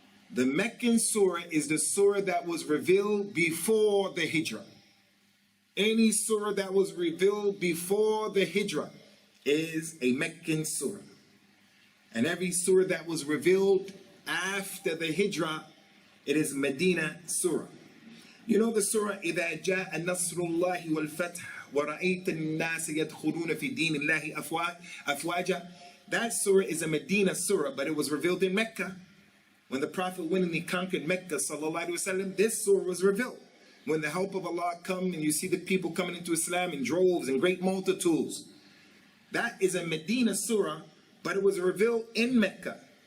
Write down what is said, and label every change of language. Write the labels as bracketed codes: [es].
[en] The Meccan surah is the surah that was revealed before the Hijrah. Any surah that was revealed before the Hijrah is a Meccan surah. And every surah that was revealed after the Hijrah, it is Medina surah. You know the surah, [ar] إِذَا جَاءَ نَصْرُ اللَّهِ وَالْفَتْحِ وَرَأَيْتَ النَّاسَ يَدْخُلُونَ فِي دِينِ اللَّهِ أَفْوَاجًا. [en] That surah is a Medina surah, but it was revealed in Mecca. When the Prophet went and he conquered Mecca, sallallahu alaihi wasallam, this surah was revealed. When the help of Allah come and you see the people coming into Islam in droves and great multitudes, that is a Medina surah, but it was revealed in Mecca.